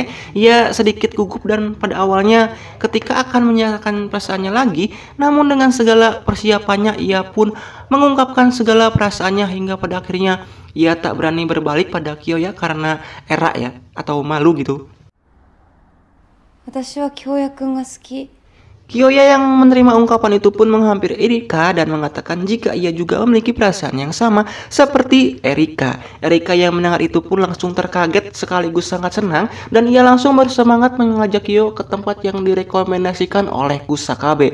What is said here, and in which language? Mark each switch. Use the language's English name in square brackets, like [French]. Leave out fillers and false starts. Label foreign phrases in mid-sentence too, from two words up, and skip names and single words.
[Indonesian] Ia sedikit gugup dan pada awalnya ketika akan menyatakan perasaannya lagi, namun dengan segala persiapannya ia pun mengungkapkan segala perasaannya hingga pada akhirnya ia tak berani berbalik pada Kyoya karena erak ya atau malu gitu. [Japanese] 私は京也くんが好き。 [Indonesian] Kyoya yang menerima ungkapan itu pun menghampiri Erika dan mengatakan jika ia juga memiliki perasaan yang sama seperti Erika. Erika yang mendengar itu pun langsung terkaget sekaligus sangat senang dan ia langsung bersemangat mengajak Kyo ke tempat yang direkomendasikan oleh Kusakabe.